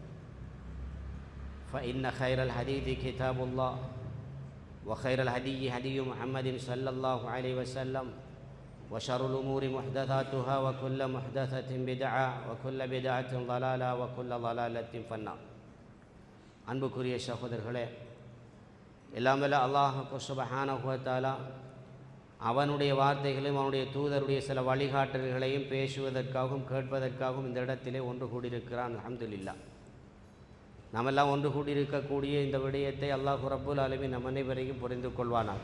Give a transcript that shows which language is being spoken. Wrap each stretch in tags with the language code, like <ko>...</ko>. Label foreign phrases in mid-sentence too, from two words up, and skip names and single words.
<ar>فإن خير الحديث كتاب الله وخير الهدي هدي محمد صلى الله عليه وسلم وشر الأمور محدثاتها وكل محدثة بدعة وكل بدعة ضلالة وكل ضلالة في النار.</ar> <ta>அன்புக்குரிய சகோதரர்களே, எல்லாமல்ல அல்லாஹ்</ta> <ar>سبحانه و تعالى</ar> <ta>அவனுடைய வார்த்தைகளையும் அவனுடைய தூதருடைய சில வழிகாட்டல்களையும் பேசுவதற்காகவும் கேட்பதற்காகவும் இந்த இடத்திலே ஒன்று கூடியிருக்கிறான். அல்ஹம்துலில்லாஹ். நாமெல்லாம் ஒன்று கூடியிருக்கக்கூடிய இந்த விடயத்தை அல்லாஹ்</ta> <ar>رب العالمين</ar> <ta>நம் அனைவரையும் புரிந்து கொள்வானாக.</ta>